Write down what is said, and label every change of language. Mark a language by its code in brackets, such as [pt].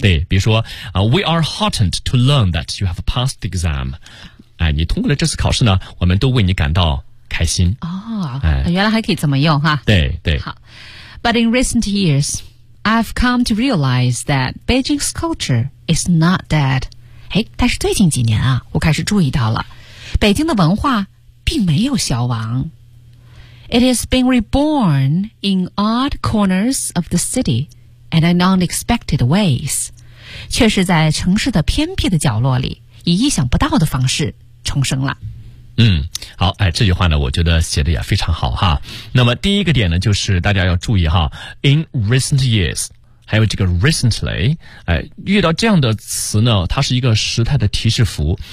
[zh] 对，比如说啊 [en] ，We are heartened to learn that you have passed the exam。 [zh] 哎，你通过了这次考试呢，我们都为你感到开心。哦，原来还可以怎么用哈？对对。 [en] 好 ，But in recent years, I've come to realize that Beijing's culture is not dead。 [zh] 哎，但是最近几年啊，我开始注意到了，北京的文化并没有消亡。 [en] It has been reborn in odd corners of the city and in unexpected ways。 [zh] 却是在城市的偏僻的角落里，以意想不到的方式重生了。嗯，好，哎，这句话呢我觉得写的也非常好哈。那么第一个点呢，就是大家要注意哈， in recent years， 还有这个 recently， 哎，遇到这样的词呢，它是一个时态的提示符。